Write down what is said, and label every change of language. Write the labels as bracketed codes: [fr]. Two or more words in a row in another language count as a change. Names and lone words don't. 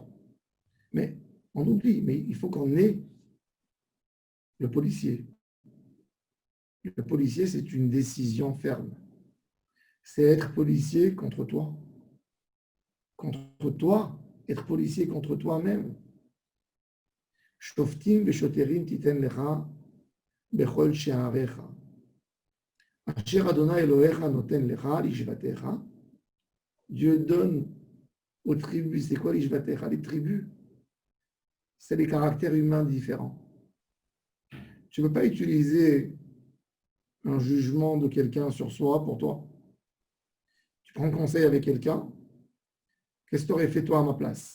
[fr] Mais on oublie, mais il faut qu'on ait le policier. Le policier, c'est une décision ferme. C'est être policier contre toi. Contre toi, être policier contre toi-même. [he] שופטים ושוטרים תתן לך בכל שעריך. אשר אדוני אלוהיך נותן לך לשבטיך. [fr] Dieu donne aux tribus. C'est quoi lishvatecha? Les tribus, c'est les caractères humains différents. Tu ne peux pas utiliser un jugement de quelqu'un sur soi pour toi. Tu prends conseil avec quelqu'un, qu'est-ce que tu aurais fait toi à ma place?